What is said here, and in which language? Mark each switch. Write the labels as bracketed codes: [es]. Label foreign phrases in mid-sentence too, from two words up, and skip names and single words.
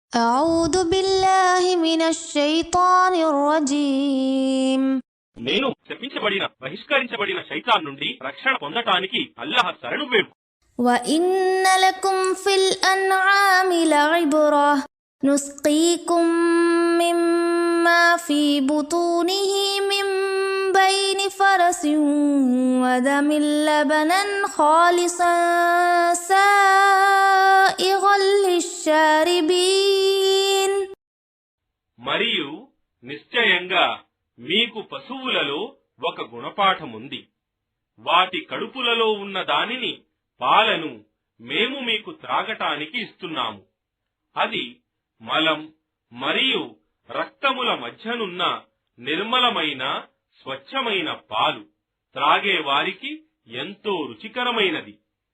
[ar] أعوذ بالله من الشيطان الرجيم [te] నేను శపించబడిన బహిష్కరించబడిన శైతాన్ నుండి రక్షణ పొందటానికి అల్లాహ్ శరణు వేడు. [ar] وإن لكم في الأنعام لعبرة نسقيكم مما في بطونه من بين فرس ودم لبنا خالصا سائغا للشاربين [te] మరియు నిశ్చయంగా మీకు పశువులలో ఒక గుణపాఠముంది. వాటి కడుపులలో ఉన్న దానిని పాలను మేము మీకు త్రాగటానికి ఇస్తున్నాము. అది మలం మరియు రక్తముల మధ్యనున్న నిర్మలమైన స్వచ్ఛమైన పాలు త్రాగే వారికి ఎంతో రుచికరమైనది.